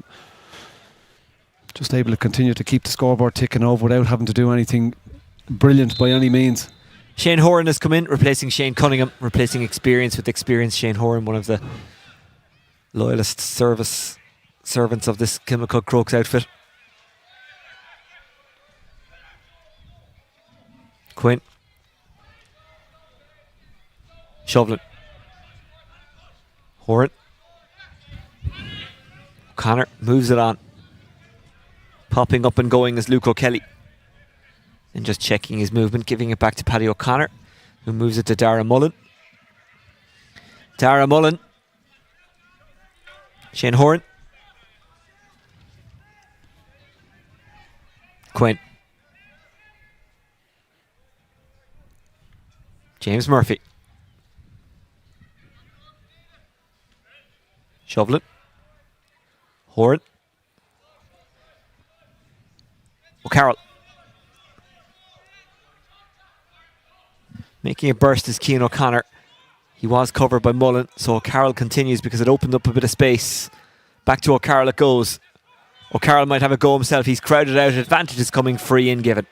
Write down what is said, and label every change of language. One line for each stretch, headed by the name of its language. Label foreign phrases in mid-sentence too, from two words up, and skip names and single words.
English: Just able to continue to keep the scoreboard ticking over without having to do anything brilliant by any means. Shane Horan has come in, replacing Shane Cunningham, replacing experience with experience. Shane Horan, one of the loyalist servants of this Kilmacud Crokes outfit. Quinn. Shovlin. Horan. O'Connor moves it on. Popping up and going is Luke O'Kelly. And just checking his movement, giving it back to Paddy O'Connor, who moves it to Dara Mullen. Dara Mullen. Shane Horan. Quinn. James Murphy. Shovlin. Horan. O'Carroll. Making a burst is Cian O'Connor. He was covered by Mullen, so O'Carroll continues because it opened up a bit of space. Back to O'Carroll it goes. O'Carroll might have a go himself. He's crowded out. Advantage is coming, free in given.